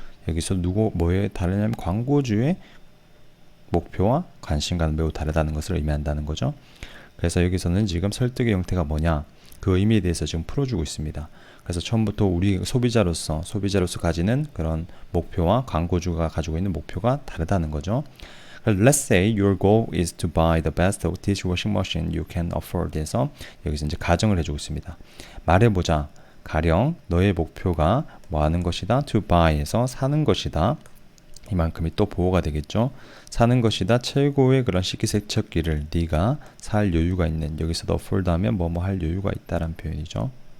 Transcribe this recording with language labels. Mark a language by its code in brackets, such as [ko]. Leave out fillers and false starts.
[ko] 여기서 뭐에 다르냐면 광고주의 목표와 관심과는 매우 다르다는 것을 의미한다는 거죠. 그래서 여기서는 지금 설득의 형태가 뭐냐, 그 의미에 대해서 지금 풀어주고 있습니다. 그래서 처음부터 우리 소비자로서 가지는 그런 목표와 광고주가 가지고 있는 목표가 다르다는 거죠. [en] Let's say your goal is to buy the best dishwashing machine you can afford. [ko] 해서 여기서 이제 가정을 해주고 있습니다. 말해보자. 가령 너의 목표가 뭐 하는 것이다? [en] To buy [ko] 해서 사는 것이다. 이만큼이 또 보호가 되겠죠. 사는 것이다. 최고의 그런 식기세척기를 네가 살 여유가 있는, 여기서도 afford 하면 뭐뭐 할 여유가 있다라는 표현이죠.